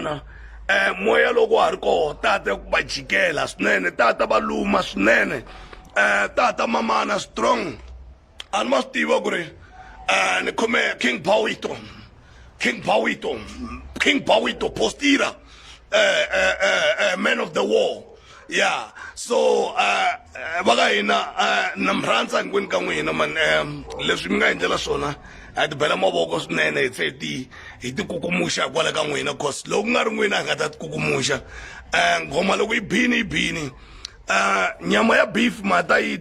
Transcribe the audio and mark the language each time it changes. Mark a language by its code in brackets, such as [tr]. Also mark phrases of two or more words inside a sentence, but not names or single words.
[ts] vana moya loko ha ri koho tata ku va jikela swinene tata va luma swinene tata mamana strong a ni ma swi tiva ku ri ni khome King Bawito Postira [en] man of the war yeah so [ts] va ka hina na mi rhandza hinkwenu ka n'wina man leswi mi nga endlela swona a ti bela mavoko swinene hi tlhe hi ti kukumuxa kwala ka n'wina cause loko nga ri n'wina hi nga ta ti kukumuxa nghoma loko yi bini nyama ya beef ma ta yi